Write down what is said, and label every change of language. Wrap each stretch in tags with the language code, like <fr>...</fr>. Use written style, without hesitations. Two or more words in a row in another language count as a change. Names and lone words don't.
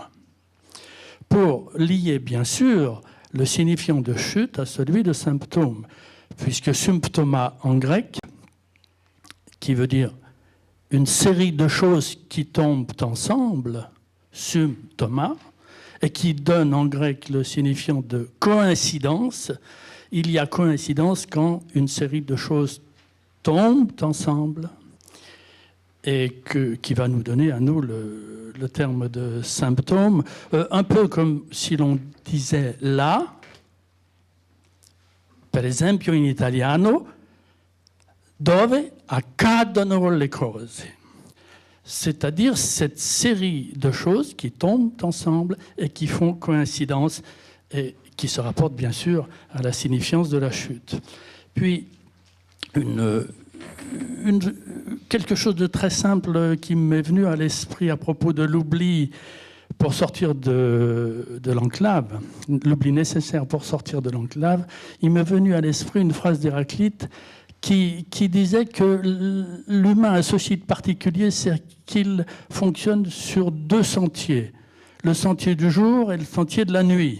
<fr>Pour lier, bien sûr, le signifiant de chute à celui de symptôme, puisque symptoma en grec, qui veut dire une série de choses qui tombent ensemble, symptoma, et qui donne en grec le signifiant de coïncidence. Il y a coïncidence quand une série de choses tombent ensemble et qui va nous donner à nous le terme de symptôme, un peu comme si l'on disait là,</fr> <it>per esempio in italiano, dove accadono le cose.</it> <fr>C'est-à-dire cette série de choses qui tombent ensemble et qui font coïncidence et qui se rapportent bien sûr à la signifiance de la chute. Puis, quelque chose de très simple qui m'est venu à l'esprit à propos de l'oubli pour sortir de l'enclave, l'oubli nécessaire pour sortir de l'enclave, il m'est venu à l'esprit une phrase d'Héraclite qui disait que l'humain a ceci de particulier, c'est qu'il fonctionne sur deux sentiers, le sentier du jour et le sentier de la nuit.</fr>